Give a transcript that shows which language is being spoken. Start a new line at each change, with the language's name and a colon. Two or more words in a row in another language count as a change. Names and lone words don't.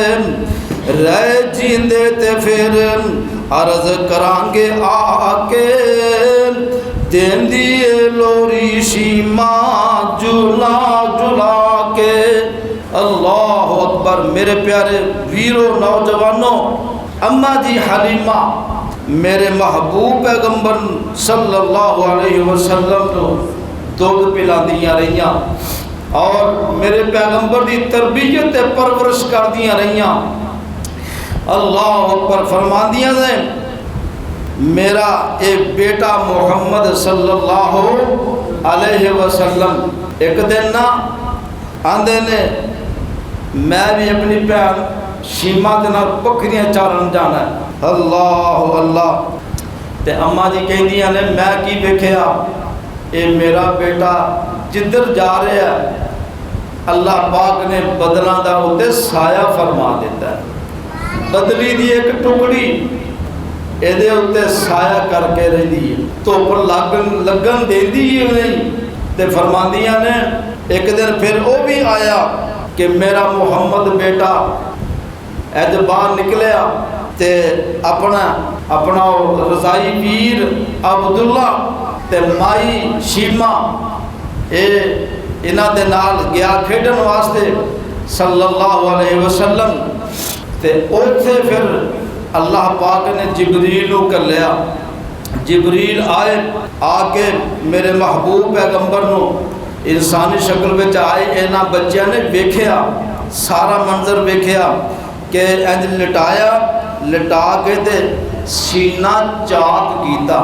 Punjabi: ਰਹਿ ਜੀਂਦੇ ਤੇ ਫਿਰ ਅਰਜ਼ ਕਰਾਂਗੇ ਆ ਕੇ, ਦੇਂਦੀ ਲੋਰੀ ਸ਼ੀਮਾ ਝੂਲਾ ਝੁਲਾ ਕੇ।
Arabic: الله أكبر.
Punjabi: ਮੇਰੇ ਪਿਆਰੇ ਵੀਰੋ ਨੌਜਵਾਨੋ, ਅੰਮਾ ਜੀ ਹਲੀਮਾ ਮੇਰੇ ਮਹਿਬੂਬ ਪੈਗ਼ੰਬਰ
Arabic: صلى الله عليه وسلم
Punjabi: ਕੋ ਦੁੱਧ ਪਿਲਾਂਦੀਆਂ ਰਹੀਆਂ ਔਰ ਮੇਰੇ ਪੈਗ਼ੰਬਰ ਕੀ ਤਰਬੀਅਤ ਪਰਵਰਿਸ਼ ਕਰਦੀਆਂ ਰਹੀਆਂ।
Arabic: الله أكبر.
Punjabi: ਫ਼ਰਮਾਂਦੀਆਂ ਨੇ, ਮੇਰਾ ਇੱਕ ਬੇਟਾ ਮੋਹੰਮਦ
Arabic: صلى الله عليه وسلم
Punjabi: ਇੱਕ ਦਿਨ ਨਾ ਆਂਦੇ ਨੇ, ਮੈਂ ਭੀ ਅਪਣੀ ਭੈਣ ਸ਼ੀਮਾ ਕੇ ਨਾਲ ਬੱਕਰੀਆਂ ਚਾਰਨ ਜਾਣਾ ਹੈ। ਅੱਲਾਹ ਅੱਲਾਹ। ਤੇ ਅੰਮਾ ਜੀ ਕਹਿੰਦੀਆਂ ਨੇ, ਮੈਂ ਕੀ ਵੇਖਿਆ, ਇਹ ਮੇਰਾ ਬੇਟਾ ਜਿਧਰ ਜਾ ਰਿਹਾ ਹੈ ਅੱਲਾਹ ਪਾਕ ਨੇ ਬੱਦਲਾਂ ਕਾ ਉੱਤੇ ਸਾਇਆ ਫ਼ਰਮਾ ਦਿੱਤਾ ਹੈ। ਬਦਲੀ ਕੀ ਇੱਕ ਟੁਕੜੀ ਇਹ ਉੱਤੇ ਸਾਇਆ ਕਰਕੇ ਰਹੀ ਹੈ, ਧੁੱਪ ਲੱਗਣ ਦੇਤੀ ਹੀ ਨਹੀਂ। ਤੋ ਫ਼ਰਮਾਂਦੀਆਂ ਨੇ, ਇੱਕ ਦਿਨ ਫਿਰ ਵੋ ਭੀ ਆਇਆ ਕਿ ਮੇਰਾ ਮੁਹੰਮਦ ਬੇਟਾ ਅੱਜ ਬਾਹਰ ਨਿਕਲਿਆ ਤੇ ਅਪਣਾ ਅਪਣਾ ਰਜ਼ਾਈ ਵੀਰ ਅਬਦੁੱਲਾ ਤੇ ਮਾਈ ਸ਼ੀਮਾ ਇਨ੍ਹਾਂ ਦੇ ਨਾਲ ਗਿਆ ਖੇਡਣ ਵਾਸਤੇ।
Arabic: صلى الله عليه وسلم.
Punjabi: ਤੇ ਉੱਥੇ ਫਿਰ ਅੱਲਾਹ ਪਾਕ ਨੇ ਜਿਬਰੀਲ ਕੋ ਘੱਲਿਆ। ਜਿਬਰੀਲ ਆਏ, ਆ ਕੇ ਮੇਰੇ ਮਹਿਬੂਬ ਪੈਗ਼ੰਬਰ ਕੋ ਇਨਸਾਨੀ ਸ਼ਕਲ ਮੇਂ ਆਏ। ਇਨ੍ਹਾਂ ਬੱਚਿਆਂ ਨੇ ਵੇਖਿਆ, ਸਾਰਾ ਮੰਜ਼ਰ ਵੇਖਿਆ ਕਿ ਇੰਜ ਲਿਟਾਇਆ, ਲਿਟਾ ਕੇ ਤੇ ਸੀਨਾ ਚਾਕ ਕੀਤਾ।